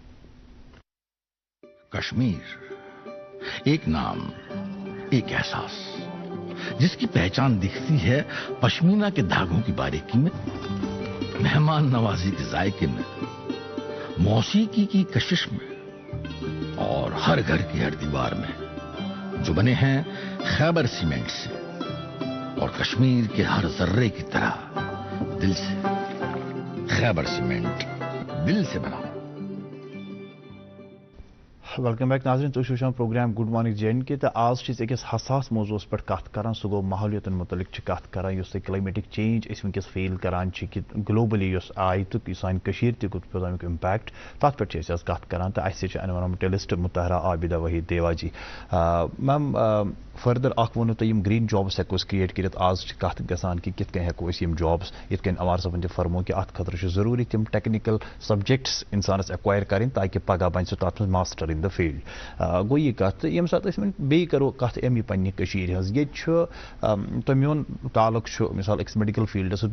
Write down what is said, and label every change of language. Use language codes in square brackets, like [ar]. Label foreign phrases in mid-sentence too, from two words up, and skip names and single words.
[ur] کشمیر ایک نام, ایک احساس, جس کی پہچان دکھتی ہے پشمینہ کے دھاگوں کی باریکی میں, مہمان نوازی کے ذائقے میں, موسیقی کی کشش میں, اور ہر گھر کی ہر دیوار میں, جو بنے ہیں خیبر سیمنٹ سے اور کشمیر کے ہر ذرے کی طرح دل سے. خیبر سیمنٹ, دل سے بنا. [en] welcome back ناظرین, [ks] تُہۍ چھِو وٕچھان پروگرام گڈ مارننگ JNK تہٕ آز چھِ أسۍ أکِس حساس موضوعس پٮ۪ٹھ کتھ کران. سُہ گوٚو ماحولیتن متعلق چھِ کتھ کران, یُس تۄہہِ [en] climatic change [ks] أسۍ وٕنکیٚس فیل کران چھِ کہِ گلوبلی یۄس آیہِ تہٕ یہِ سانہِ کٔشیٖرِ تہِ گوٚو پیوٚو امیُک امپیکٹ, تتھ پٮ۪ٹھ چھِ أسۍ آز کتھ کران. تہٕ اَسہِ چھِ انوارمنٹلسٹ مطہرہ عابدہ وحید دیوا جی. میم فردر اکھ ووٚنوٕ تۄہہِ یِم [en] green jobs [ks] ہٮ۪کو أسۍ کریٹ کٔرِتھ. آز چھِ کتھ گژھان کہِ کِتھ کٔنۍ ہٮ۪کو أسۍ یِم جابس, یِتھ کٔنۍ عمار صٲبن تہِ فرموو کہِ اتھ خٲطرٕ چھُ ضروٗری تِم [en] technical subjects [ks] انسانس ایکوایر کرٕنۍ تاکہِ پگاہ بنہِ سُہ تتھ منٛز [en] master in the field. [ks] گوٚو یہِ کتھ. تہٕ ییٚمہِ ساتہٕ أسۍ وۄنۍ بیٚیہِ کرو کتھ امی پننہِ کٔشیٖرِ ہٕنٛز, ییٚتہِ چھُ تہٕ میون تعلق چھُ مِثال أکِس میڈیکل فیٖلڈس سۭتۍ.